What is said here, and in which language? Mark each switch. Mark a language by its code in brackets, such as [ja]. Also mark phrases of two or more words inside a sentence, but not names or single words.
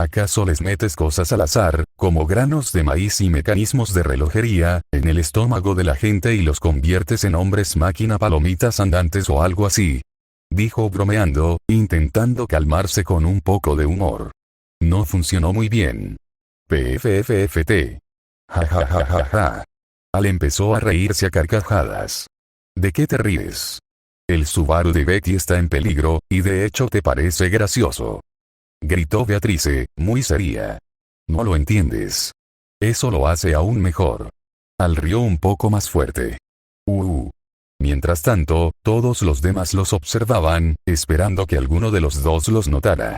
[es] ¿Acaso les metes cosas al azar, como granos de maíz y mecanismos de relojería, en el estómago de la gente y los conviertes en hombres máquina palomitas andantes o algo así? Dijo bromeando, intentando calmarse con un poco de humor. No funcionó muy bien. PFFFT. Ja ja ja ja ja. Al empezó a reírse a carcajadas. ¿De qué te ríes? El Subaru de Betty está en peligro, y de hecho te parece gracioso. Gritó Beatrice, muy seria. No lo entiendes. Eso lo hace aún mejor. Al rió un poco más fuerte. Mientras tanto, todos los demás los observaban, esperando que alguno de los dos los notara.